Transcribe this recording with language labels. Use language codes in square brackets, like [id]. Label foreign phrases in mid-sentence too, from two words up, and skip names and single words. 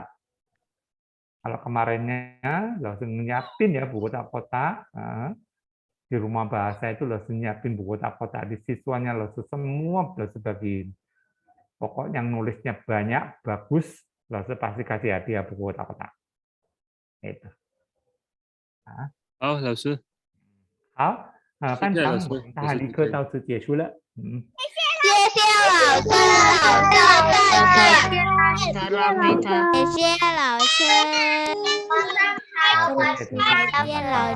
[id] Kalau kemarinnya langsung nyiapin ya buku kotak-kotak. Di rumah bahasa itu langsung nyiapin buku kotak-kotak. Di siswanya langsung semua langsung bagiin. Pokoknya yang nulisnya banyak, bagus, langsung pasti kasih hadiah buku kotak-kotak. Itu. [zh] 好，老师，好，班谢谢老长，师我们大老师理课到此结束了。谢谢老师，谢谢老师，好，谢谢同学谢谢老师。